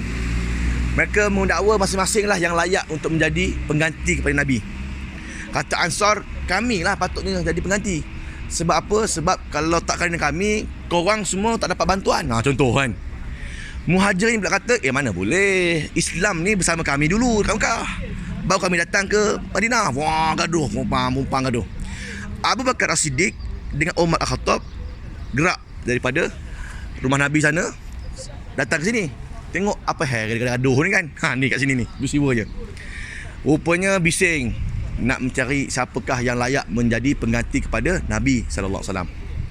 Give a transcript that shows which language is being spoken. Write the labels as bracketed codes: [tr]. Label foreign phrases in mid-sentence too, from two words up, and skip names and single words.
[ms] Mereka mendakwa masing-masing lah yang layak untuk menjadi pengganti kepada Nabi. Kata Ansar, kami lah patutnya jadi pengganti. Sebab apa? Sebab kalau tak kerana kami, korang semua tak dapat bantuan. Contoh kan. Muhajirin pula kata, mana boleh, Islam ni bersama kami dulu kat Mekah, baru kami datang ke Madinah. Wah, gaduh, mumpang gaduh. Abu Bakar As-Siddiq dengan Umar Al-Khattab gerak daripada rumah Nabi sana, datang ke sini. Tengok apa gaduh ni kan. Ni kat sini ni, peristiwa je. Rupanya bising nak mencari siapakah yang layak menjadi pengganti kepada Nabi [ar] sallallahu alaihi wasallam.